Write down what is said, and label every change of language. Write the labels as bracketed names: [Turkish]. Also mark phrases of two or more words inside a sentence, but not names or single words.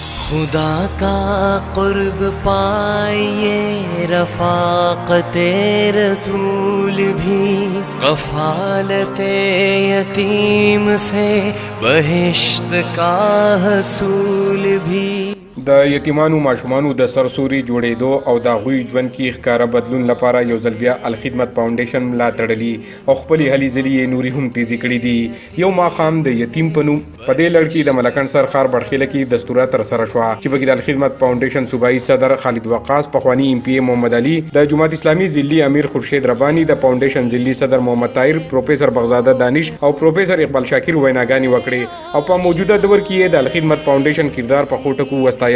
[Urdu] خدا کا قرب پائیے رفاقت رسول بھی، کفالت یتیم سے بہشت کا حصول بھی. [Pashto] د یتیمانو ماشومانو د سرسوري جوړېدو او د هغوی ژوند کې ښکاره بدلون لپاره یو ځل بیا الخدمت فاونډیشن ملاتړ لري او خپلې هلې ځلې یې نورې هم تیزې کړي دي. یو ماښام د یتیم په نوم په دې لړ کې د ملکن سر ښار بړخیله کې دستوره ترسره شوه چې پکې د الخدمت فاونډیشن صوبایي صدر خالد وقاص، پخواني ایم پی اے محمد علي، د جماعت اسلامي ضلعي امیر خورشید رباني، د فاونډیشن ضلعي صدر محمد طاهر، پروفیسر بغزاده دانش او پروفیسر اقبال شاکر ویناګانې وکړې او په موجوده دور کې یې د الخدمت فاونډیشن کردار په خوټه کې وستایلو.